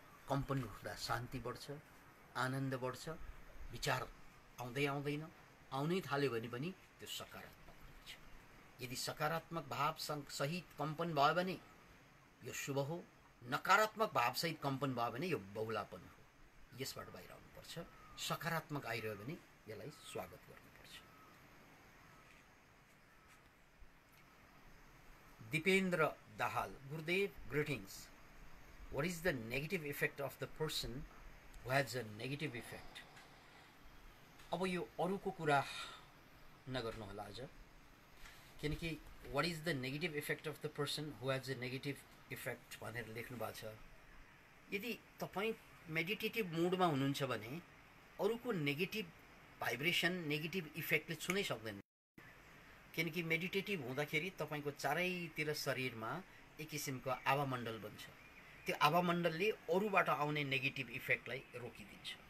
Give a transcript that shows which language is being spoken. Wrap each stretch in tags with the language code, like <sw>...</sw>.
<ne>कम्पन उठ्दा शान्ति बढ्छ, आनन्द बढ्छ, विचार आउँदैन, आउनै थाल्यो भने पनि त्यो सकारात्मक हुन्छ। यदि सकारात्मक भाव सहित कम्पन भयो भने यो शुभ हो। नकारात्मक भाव सहित कम्पन भयो भने यो बहुलापन हो। यसबाट बाहिर आउनुपर्छ। सकारात्मक आइरह्यो भने यसलाई स्वागत गर्नुपर्छ। दिपेन्द्र दाहाल, गुरुदेव greetings,</ne> <en>what is the negative effect of the person who has a negative effect?</en> <ne>अब यो अरूको कुरा नगर्नु होला आज, किनकि</ne> <en>what is the negative effect</en> <ne>of the person who has a negative effect भनेर लेख्नु भएको छ। यदि तपाईं मेडिटेटिभ मुडमा हुनुहुन्छ भने अरूको नेगेटिभ भाइब्रेसन, नेगेटिभ इफेक्टले छुनै सक्दैन। किनकि मेडिटेटिभ हुँदाखेरि तपाईको चारैतिर शरीरमा एक किसिमको आवामण्डल बन्छ। त्यो आवामण्डलले अरूबाट आउने नेगेटिभ इफेक्टलाई रोकिदिन्छ।</ne>